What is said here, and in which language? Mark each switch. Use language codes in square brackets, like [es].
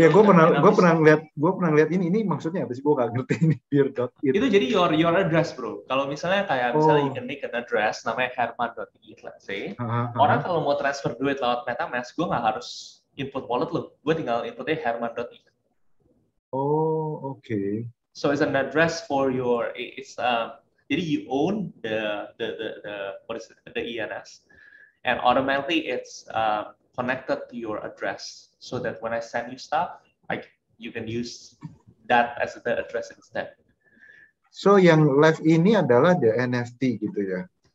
[id] Ya, gue pernah ngeliat ini maksudnya apa sih? Gue gak ngerti ini beer.e. Itu jadi [en] your address, bro. [id] Kalau misalnya misalnya [en] you can make an address [id] namanya [en] herman.e, let's say. [id] Orang kalau mau transfer duit lewat MetaMask, gue nggak harus input wallet lo. Gue tinggal inputnya herman.e. [en] Oh, okay. So it's an address for your jadi you own the what is it, the ENS, and automatically it's connected to your address, so that when I send you stuff, you can use that as the address instead. [id] So yang live ini adalah the NFT gitu ya?